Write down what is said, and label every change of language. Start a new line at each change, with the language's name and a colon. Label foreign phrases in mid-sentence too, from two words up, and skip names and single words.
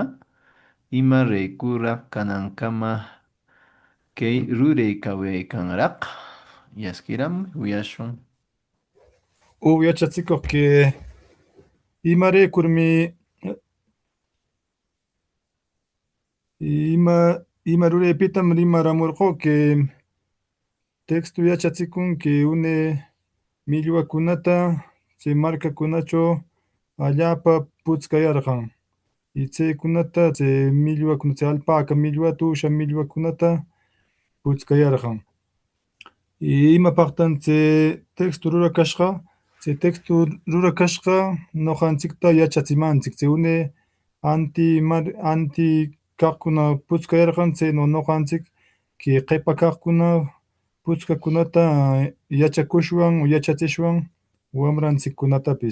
Quechua: Ima recurra kanankama kay ruraykawyaykanraq. Yaskiram uyashun. Yachachikuq que imaraykurmi ima ruraypitam rimaramurqu que texto yachachikun que une millwakunata chay markakunachaw allapa puchkayarqan. Y chaykunata chay millwakuna chay alpaca millwata uusha millwakunata puchkayarqan. Y imapaqtan chay texto rurakashqa, chay texto rurakashqa ñuqanchikta yachachimanchik chay une anti kaqkuna puchkayarqan chaynu ñuqanchik que qipa kaqkuna puchkakunata yachakushwan yachachishwan wamranchikkunatapis.